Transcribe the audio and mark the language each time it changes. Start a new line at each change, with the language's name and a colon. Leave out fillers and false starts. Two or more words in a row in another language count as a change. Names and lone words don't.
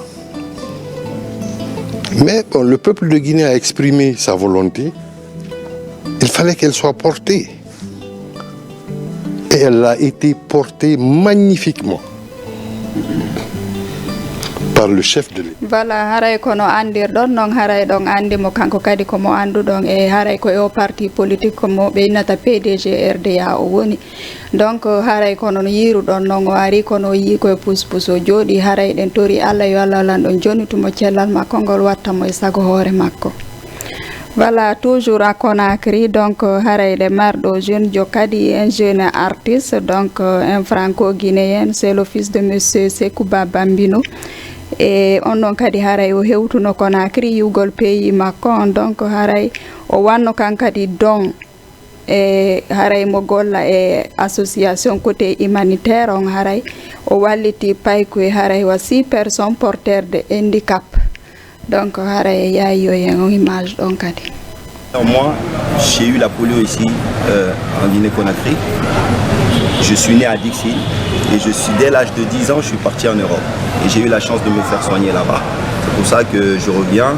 French: Mais bon, le peuple de Guinée a exprimé sa volonté. Il fallait qu'elle soit portée. Et elle a été portée magnifiquement par le chef de l'État. Voilà,
Fula: haray kono andirɗon non haray ɗon andimo kanko kadi komo anduɗon e haray ko o
French: parti politique
Fula: komo ɓe innata PDG RDA o woni. Donc haray kono no yiruɗon non o ari kono o yi koye puspus o jooɗi haray ɗen tori Allah yo Allah lan ɗon jonitumo cellal makko ngol wattamo e sago hoore makko.
French: Voilà, toujours à Conakry, donc haray le marɗo jeune
Fula: jo kadi
French: un jeune artiste, donc un franco-guinéen, c'est le fils de monsieur Sekouba Bambino.
Fula: Et on non kadi haray o hewtuno Conakry yugol pays makko on, donc haray o wanno kan kadi don e haray mo golla e
French: association côté humanitaire
Fula: on haray o walliti payko e haray wa 6
French: personnes porteurs de handicap.
Fula: Donc haray yaay yo
French: en image
Fula: donc kadi.
French: Moi, j'ai eu la polio ici en Guinée-Conakry. Je suis né à Dixie et dès l'âge de 10 ans, je suis parti en Europe. Et j'ai eu la chance de me faire soigner là-bas. C'est pour ça que je reviens.